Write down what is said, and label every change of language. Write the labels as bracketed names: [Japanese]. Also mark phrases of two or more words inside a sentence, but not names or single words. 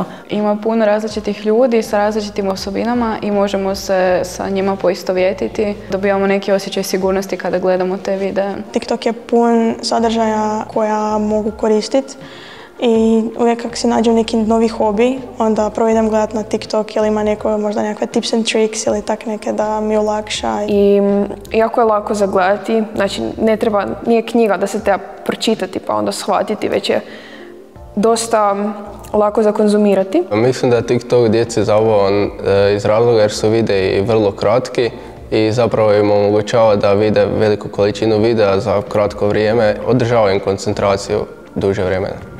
[Croatian] Ima puno različitih ljudi sa različitim osobinama i možemo se sa njima poistovjetiti. Dobivamo neki osjećaj sigurnosti kada gledamo te videe. TikTok je pun sadržaja koja mogu koristiti. I uvijek kako se nađem neki novi hobi, onda prvo idem gledati na TikTok ili ima možda nekakve [English] tips and tricks [Croatian] ili tak neke da mi olakša. I jako je lako za gledati, znači nije knjiga da se treba pročitati pa onda shvatiti, već je dosta lako za konzumirati. Mislim da je TikTok djeci zabavan iz razloga jer su videi vrlo kratki i zapravo im omogućava da vide veliku količinu videa za kratko vrijeme, održava im koncentraciju duže vremena.